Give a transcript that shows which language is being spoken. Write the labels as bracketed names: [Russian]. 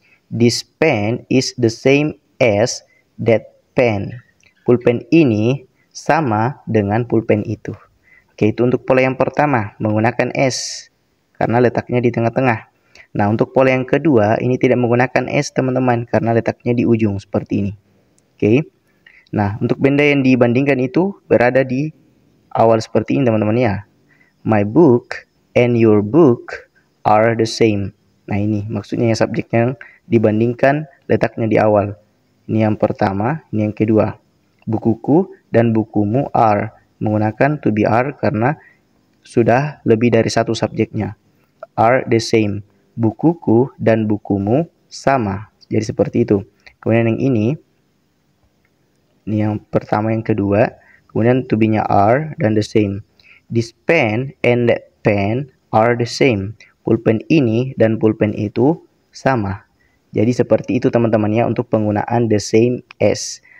[English] This pen is the same as that pen. [Indonesian] Pulpen ini sama dengan pulpen itu. Oke, itu untuk pola yang pertama, menggunakan s. Karena letaknya di tengah-tengah. Nah, untuk pola yang kedua, ini tidak menggunakan s teman-teman. Karena letaknya di ujung, seperti ini. Oke. Nah, untuk benda yang dibandingkan itu berada di awal seperti ini teman-teman ya. [English] My book and your book are the same. [Indonesian] Nah, ini maksudnya yang subjek yang dibandingkan letaknya di awal. Ini yang pertama, ini yang kedua. Bukuku dan bukumu are. Menggunakan to be are karena sudah lebih dari satu subjeknya. [English] Are the same. [Indonesian] Bukuku dan bukumu sama. Jadi seperti itu. Kemudian yang ini yang pertama, yang kedua. Kemudian to be-nya are dan the same. [English] This pen and that pen are the same. [Indonesian] Pulpen ini dan pulpen itu sama. Jadi seperti itu teman-teman ya untuk penggunaan the same as.